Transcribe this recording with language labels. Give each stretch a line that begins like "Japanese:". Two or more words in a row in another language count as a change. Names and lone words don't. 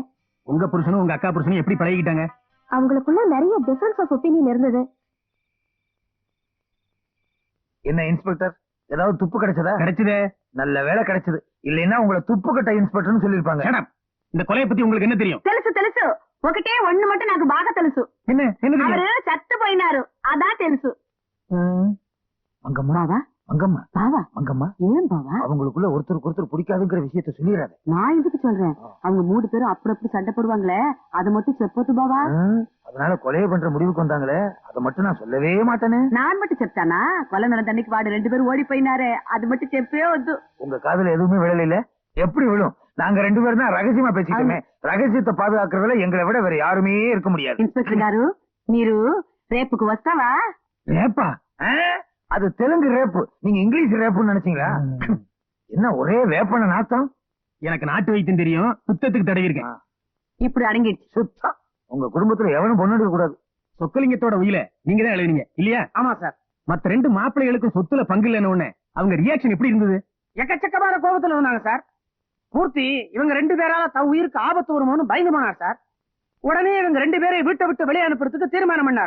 Tamil: உங்க புருஷனும் உங்க அக்கா புருஷனும் எப்படி பழகிட்டாங்க? அவங்களுக்குள்ள நிறைய
English: difference of opinion
Tamil: இருந்தது. என்ன இன்ஸ்பெக்டர், ஏதாவது துப்பு கிடைச்சதா? கிடைச்சதே. நல்ல வேலை கிடைச்சது. இல்லைன்னா உங்களை துப்பு கட்ட இன்ஸ்பெக்டர்னு சொல்லிருப்பாங்க. இந்த கொலையை பத்தி உங்களுக்கு என்ன தெரியும்?
Telugu: తెలుసు తెలుసు ఒకటే
Tamil: ஒண்ணு மட்டும்
Telugu: నాకు బాగా తెలుసు.
Tamil: என்ன என்ன தெரியும்?
Telugu: అవరు చచ్చిపోయినారు అదా తెలుసు.
Tamil: அங்கம்மா
Telugu: బావా
Tamil: அங்கம்மா
Telugu: బావా
Tamil: அங்கம்மா
Telugu: ఏం బావా
Tamil: அவங்களுக்குள்ள ஒருத்தருக்கு ஒருத்தர் பிடிக்காதுங்கிற விஷயத்த சொல்லிடாத. நான் எதுக்கு சொல்றேன்? அவங்க 3 பேரும் அப்படி சண்டை போடுவாங்களே அதை மட்டும்
Telugu: చెప్పొద్దు బావా.
Tamil: அதனால கொலையை பண்ற முடிவுக்கு வந்தாங்களே அதை மட்டும் நான் சொல்லவே மாட்டேனே. நான் மட்டும் చెప్తానా? கொலை நடந்த அன்னைக்கு வாடு 2 பேரும் ஓடிపోయినారే அது மட்டும்
Telugu: చెప్పే వద్దు.
Tamil: உங்க காதுல எதுவுமே விழல. எப்படி விழும்? நாங்க 2 பேரும் தான் ரகசியமா பேசிட்டோமே. ரகசியத்தை பாதுகாக்கிறதுல எங்களை விட வேற யாருமே இருக்க முடியாது.
Telugu: ఇన్స్పెక్టర్ గారు మీరు రేపుకు వస్తావా?
Tamil: ரேப்பா? அது தெலுங்கு ரேப்பு. நீங்க இங்கிலீஷ் ரேப்புன்னு நினைச்சீங்களா? என்ன ஒரே வேப்பன நாத்தம். எனக்கு நாட்டு வைத்தியம் தெரியும். சுத்தத்துக்கு தடவி இருக்கேன்.
Telugu: ఇప్పుడు అడిగిడ్చి
Tamil: சுத்தம். உங்க குடும்பத்துல எவனும் பொண்ணு எடுக்க கூடாது. சொக்கலிங்கத்தோட உயில நீங்க தான் எழுதுனீங்க இல்லையா? ஆமா சார். மத்த 2 மாப்பிள்ளைகளுக்கும் சொத்துல பங்கு இல்லைன்னு உடனே அவங்க ரியாக்ஷன் எப்படி இருந்தது? எக்கச்சக்கமான கோபத்துல இருந்தாங்க சார். மூர்த்தி இவங்க 2 பேரால தன் உயிருக்கு ஆபத்து வருமோன்னு பயந்து போனார் சார். உடனே இவங்க 2 பேரையும் வீட்டை விட்டு வெளியே அனுப்புறதுக்கு தீர்மானம் பண்ணார்.